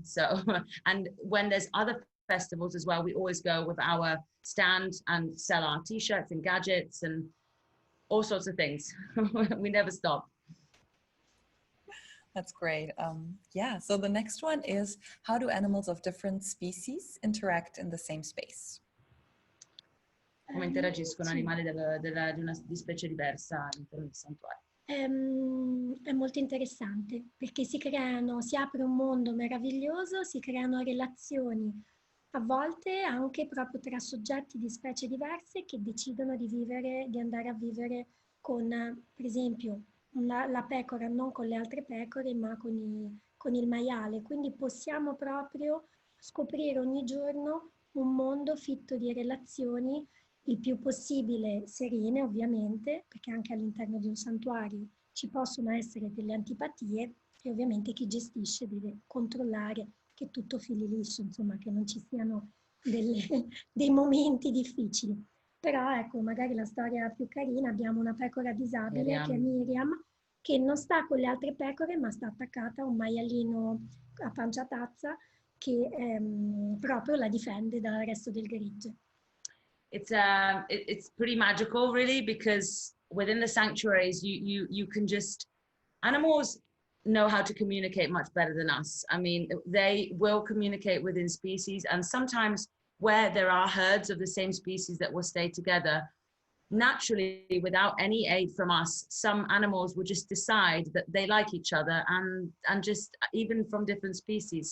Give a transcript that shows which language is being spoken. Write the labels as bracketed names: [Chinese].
[English] So and when there's other festivals as well, we always go with our stand and sell our t-shirts and gadgets and all sorts of things. We never stop. That's great. Yeah, so the next one is, how do animals of different species interact in the same space? [Italian] Come interagiscono animali di specie diversa all'interno del santuario? È molto interessante perché si apre un mondo meraviglioso, si creano relazioni, a volte anche proprio tra soggetti di specie diverse che decidono di andare a vivere con, per esempio, la pecora non con le altre pecore ma con il maiale, quindi possiamo proprio scoprire ogni giorno un mondo fitto di relazioni il più possibile serene, ovviamente, perché anche all'interno di un santuario ci possono essere delle antipatie e ovviamente chi gestisce deve controllare che tutto fili liscio, insomma, che non ci siano dei momenti difficili. Però ecco, magari la storia più carina, abbiamo una pecora disabile che è Miriam, che non sta con le altre pecore ma sta attaccata a un maialino a pancia tazza che proprio la difende dal resto del gregge. [English] It's pretty magical, really, because within the sanctuaries, you can just, animals know how to communicate much better than us. I mean, they will communicate within species, and sometimes where there are herds of the same species that will stay together, naturally, without any aid from us, some animals will just decide that they like each other, and just even from different species.